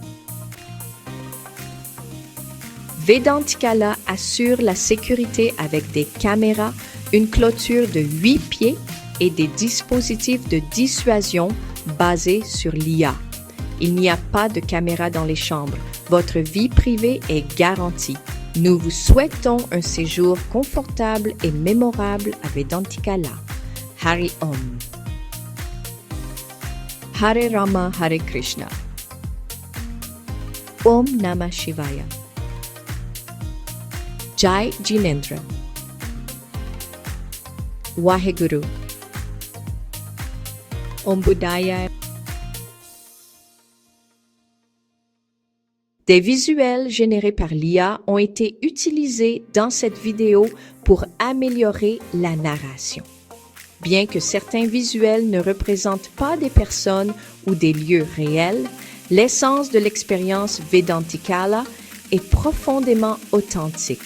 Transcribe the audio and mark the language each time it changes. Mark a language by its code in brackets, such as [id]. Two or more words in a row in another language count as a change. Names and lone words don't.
[fr] Vedantikala assure la sécurité avec des caméras, une clôture de 8 pieds et des dispositifs de dissuasion basés sur l'IA. Il n'y a pas de caméra dans les chambres. Votre vie privée est garantie. Nous vous souhaitons un séjour confortable et mémorable à Vedantikala. [sa] Hari Om. Hare Rama, Hare Krishna. Om Namah Shivaya. Jai Jinendra. Waheguru. Om Buddhaya. [fr] Des visuels générés par l'IA ont été utilisés dans cette vidéo pour améliorer la narration. Bien que certains visuels ne représentent pas des personnes ou des lieux réels, l'essence de l'expérience Vedantikala est profondément authentique.